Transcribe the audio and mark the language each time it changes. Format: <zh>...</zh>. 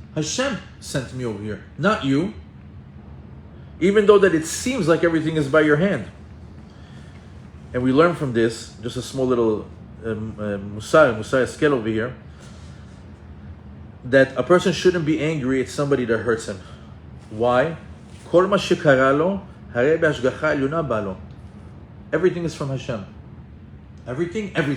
<en>Hashem sent me over here, not you. Even though that it seems like everything is by your hand. And we learn from this, just a small little Musar scale over here, that a person shouldn't be angry at somebody that hurts him. Why?</en> <he>כל מה שקרה לו, הרי בהשגחה עליונה בא לו.</he> <en>Everything is from Hashem. Everything.</en>